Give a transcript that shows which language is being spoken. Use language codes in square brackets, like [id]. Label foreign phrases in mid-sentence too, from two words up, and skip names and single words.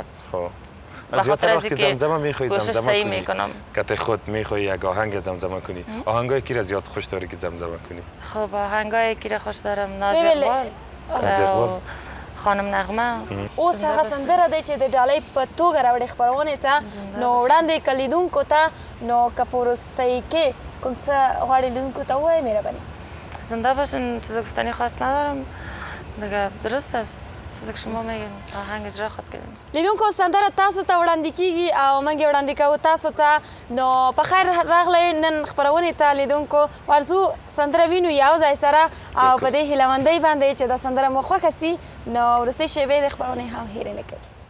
[fa] خب از زیادتر وقت که زمزمه میخوایی زمزمه کنی که خود میخوایی یک آهنگ زمزمه کنی آهنگای کی را زیاد خوش داری که زمزمه کنی؟ خب آهنگای کی را خوش دارم ناز اقبال خانم نغمه [ps] اوس هغه سندره دی چې د ډالۍ په توګه راوړې خپرونې ته نو وړاندې که لیدونکو ته نو که په وروستۍ کې کوم څه غواړې لیدونکو ته ووایې مهرباني [fa] زنده باشین چیز گفتنی خواست ندارم دیگه درست است چیزی که شما میگین آهنگ اجرا خود کردیم [ps] لیدونکو سندره تاسو ته وړاندې کیږي او موږ یې وړاندې کوو تاسو ته نو په خیر راغلی نن خپرونې ته لیدونکو ورځو سندره وینو یو ځای سره او په دې هیلهمندۍ باندې چې دا سندره مو خوښه سي نو وروستۍ شېبې د خپرونې هم هیرې نه کوي